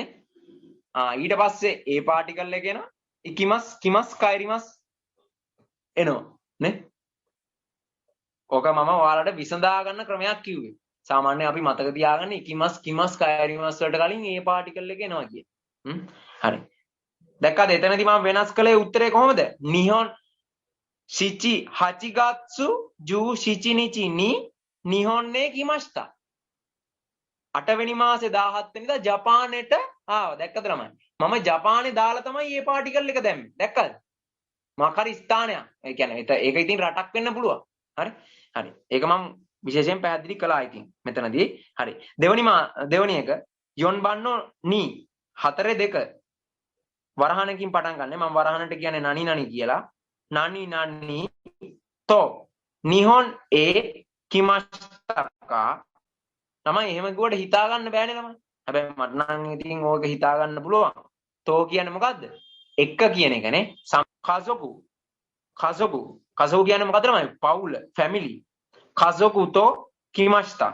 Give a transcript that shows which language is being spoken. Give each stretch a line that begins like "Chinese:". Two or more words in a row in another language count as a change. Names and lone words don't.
Sinhala: ඊට පස්සේ ඒ පාටිකල් එක එනවා.
Japanese: 来ます 帰ります
Sinhala: එනවා, නේ? ඕක මම ඔයාලට විසඳා ගන්න ක්‍රමයක් කිව්වේ. සාමාන්‍යයෙන් අපි මතක තියාගන්න
Japanese: 来ます 帰ります
Sinhala: වලට කලින් ඒ පාටිකල් එක එනවා කිය. හරි. දැක්කද? එතනදී මම වෙනස් කළේ උත්තරේ කොහොමද?
Japanese: 日本 七 八月十七日に日本へ来ました.
Sinhala: 8 වෙනි මාසේ 17 වෙනිදා ජපානෙට ආවා. දැක්කද ළමයි? මම ජපානේ දාලා තමයි මේ පාටිකල් එක දැම්මේ. දැක්කද? මොකක් හරි ස්ථානයක්. ඒ කියන්නේ ඒක ඉතින් රටක් වෙන්න පුළුවන්. හරි? හරි. ඒක මම විශේෂයෙන් පැහැදිලි කළා ඉතින් මෙතනදී. හරි. දෙවනි එක
Japanese: 四番の二
Sinhala: 4-2 වරහණකින් පටන් ගන්න. මම වරහණට කියන්නේ නනි කියලා.
Japanese: 何と日本へ来ました.
Sinhala: තමයි එහෙම කිව්වට හිතා ගන්න බෑනේ ළමයි. හැබැයි මට නම් ඉතින් ඕක හිතා ගන්න පුළුවන්. තෝ කියන්නේ මොකද්ද? එක කියන එකනේ. කසොකු කියන්නේ මොකද්ද ළමයි? පවුල, ෆැමිලි.
Japanese: 家族と来ました.